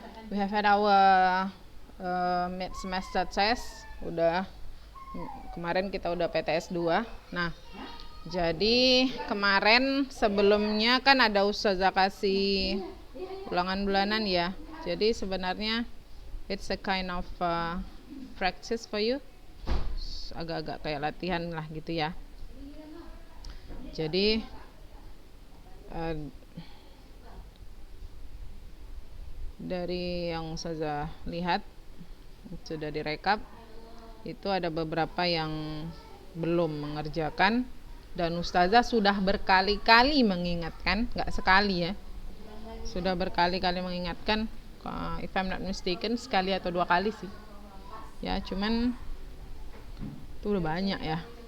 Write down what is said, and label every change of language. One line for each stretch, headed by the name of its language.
English: We have had our mid semester test.
Indonesian: Udah kemarin kita udah PTS 2. Nah, jadi kemarin sebelumnya kan ada ustazah kasih ulangan bulanan ya. Jadi sebenarnya
English: it's a kind of practice for you.
Indonesian: Agak-agak kayak latihan lah gitu ya. Jadi dari yang ustazah lihat sudah direkap, itu ada beberapa yang belum mengerjakan dan ustazah sudah berkali-kali mengingatkan, nggak sekali ya, sudah berkali-kali mengingatkan,
English: if I'm not mistaken
Indonesian: sekali atau 2 kali sih ya, cuman itu udah banyak ya.